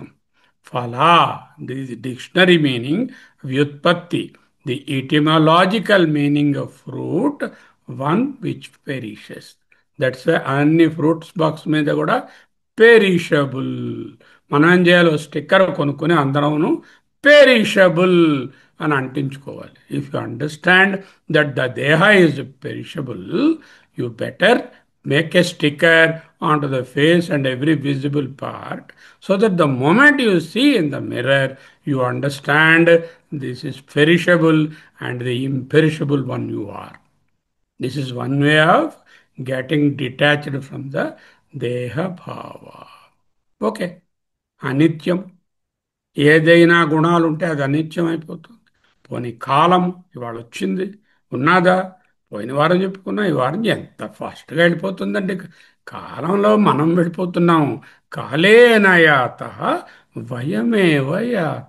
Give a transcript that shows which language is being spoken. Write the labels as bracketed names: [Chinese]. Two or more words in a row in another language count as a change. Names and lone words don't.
[English] ఫలా, the dictionary meaning, వ్యుత్పత్తి, the etymological meaning of fruit, one which perishes. [Telugu] దట్స్ అన్ని [English] fruits box [Telugu] మీద కూడా పెరిషబుల్. మనం ఏం చేయాలి? స్టిక్కర్ కొనుక్కొని అందరమును పెరిషబుల్ అని అంటించుకోవాలి. [English] if you understand that the deha is perishable, you better make a sticker onto the face and every visible part, so that the moment you see in the mirror, you understand this is perishable and the imperishable one you are. This is one way of getting detached from the [Sanskrit] देह भाव. [English] Okay. Anityam. [Telugu] ఏదైనా గుణాలుంటే అది అనిత్యం అయిపోతుంది. పోనీ కాలం ఇవాళ వచ్చింది, ఉన్నదా? పోయిన వారం చెప్పుకున్నా, ఈ వారం ఎంత ఫాస్ట్గా వెళ్ళిపోతుందండి. కాలంలో మనం వెళ్ళిపోతున్నాం. [Sanskrit] కాలేనయాత వయమేవ యాత.